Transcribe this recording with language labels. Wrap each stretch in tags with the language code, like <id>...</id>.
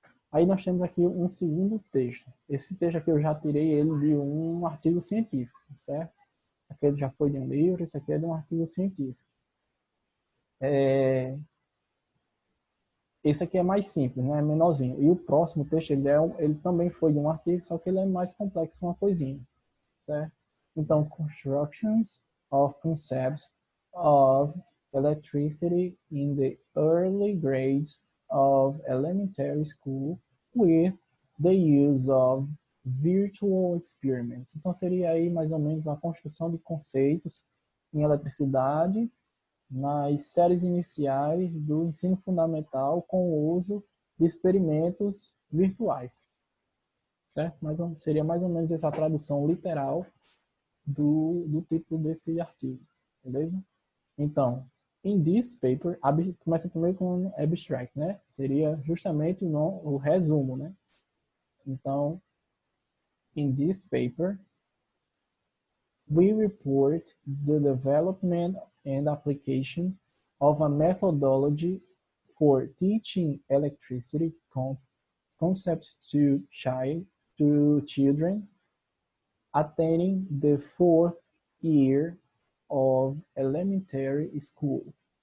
<pt>Aí nós temos aqui um segundo texto. Esse texto aqui eu já tirei ele de um artigo científico, certo? Aquele já foi de um livro, esse aqui é de um artigo científico. Esse aqui é mais simples, né? É menorzinho. E o próximo texto, ele também foi de um artigo, só que ele é mais complexo, uma coisinha, certo?</pt> <en>Então, constructions of concepts of electricity in the early grades of elementary school with the use of virtual experiments.</en> <pt>Então, seria aí mais ou menos a construção de conceitos em eletricidade nas séries iniciais do ensino fundamental com o uso de experimentos virtuais. Certo? Seria mais ou menos essa tradução literal do título desse artigo. Beleza? Então,</pt> <en>in this paper,</en> <pt>começa primeiro com abstract, né? Seria justamente o resumo, né?</pt> <en>Então, in this paper, we report the development and application of a methodology for teaching electricity concepts to children attending the 4th year of elementary school,</en>